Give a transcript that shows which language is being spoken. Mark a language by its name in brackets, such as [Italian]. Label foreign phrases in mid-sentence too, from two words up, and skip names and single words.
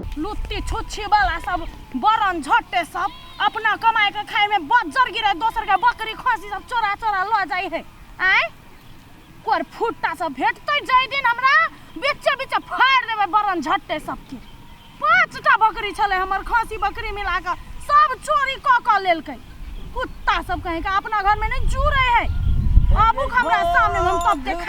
[Maithili] लुत्ती छुच्छी वाला सब बरन झट्टे सब अपना कमाए के खाए में बज्जर गिरे दोसर के बकरी खसी सब चोरा चोरा ल जाई है आय कोर फुट्टा सब भेटतै जाय दिन हमरा बीचे बीचे फाड़ देबे बरन झट्टे सब के 5टा बकरी छले हमर खसी बकरी मिला के सब चोरी क लेलकै कुत्ता सब कहे का अपना घर में नहीं जुरे है आबू हमरा सामने हम तब देखा